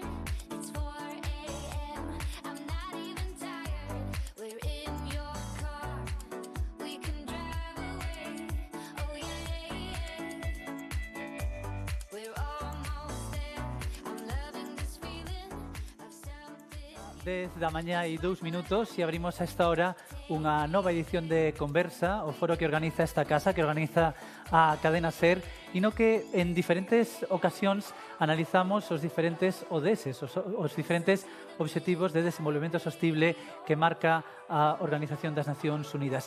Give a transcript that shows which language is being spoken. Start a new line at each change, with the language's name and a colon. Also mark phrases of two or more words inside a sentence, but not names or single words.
English: It's 4 a.m., I'm not even tired. We're in your car, we can drive away. Oh yeah, yeah. We're almost there, I'm loving this feeling of something.
Galician: 10 da mañá e 2 minutos e abrimos a esta hora unha nova edición de Conversa, o foro que organiza esta casa, que organiza a Cadena SER, e no que en diferentes ocasións analizamos os diferentes ODS, os diferentes obxectivos de desenvolvemento sostible que marca a Organización das Nacións Unidas.